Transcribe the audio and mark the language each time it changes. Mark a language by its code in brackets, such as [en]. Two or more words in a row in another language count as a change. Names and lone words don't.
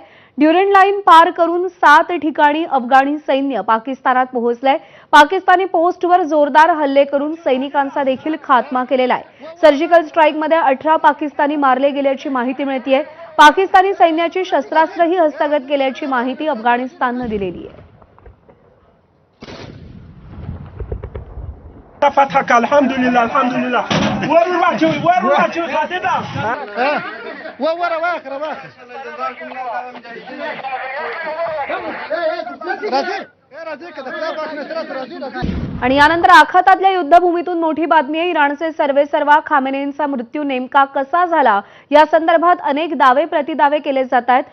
[mr] ड्युरेंट लाईन पार करून 7 ठिकाणी अफगाणी सैन्य पाकिस्तानात पोहोचलंय। पाकिस्तानी पोस्टवर जोरदार हल्ले करून सैनिकांचा देखील खात्मा केलेला आहे। [en] surgical strikeमध्ये [mr] 18 पाकिस्तानी मारले गेल्याची माहिती मिळतेय। पाकिस्तानी सैन्याची शस्त्रास्त्रही हस्तगत केल्याची माहिती अफगाणिस्तानने दिलेली आहे। [ar] فتحك الحمد لله الحمد لله وين راجل خادمه ورا واخر [mr] आणि यानंतर आखातातल्या युद्धभूमीतून मोठी बातमी आहे। इराणचे सर्वेसर्वा खामेनेईंचा मृत्यू नेमका कसा झाला या संदर्भात अनेक दावे प्रतिदावे केले जात आहेत।